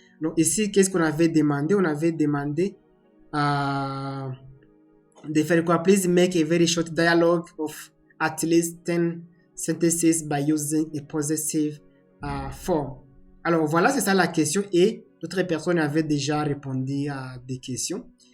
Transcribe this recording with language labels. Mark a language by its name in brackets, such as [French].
[French] Donc ici, qu'est-ce qu'on avait demandé? On avait demandé de faire quoi? [English] Please make a very short dialogue of at least 10 sentences by using a possessive form. [French] Alors voilà, c'est ça la question et d'autres personnes avaient déjà répondu à des questions.